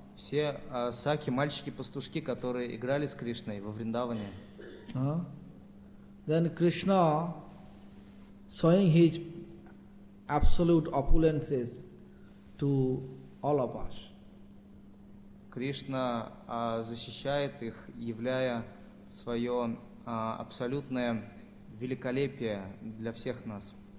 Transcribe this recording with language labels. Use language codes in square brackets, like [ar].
[ru] Все Сакхи, мальчики-пастушки, которые играли с Кришной во Вриндаване. [en] Then Krishna, showing his absolute opulences to all of us. [ru] Кришна защищает их, являя свое абсолютное великолепие для всех нас.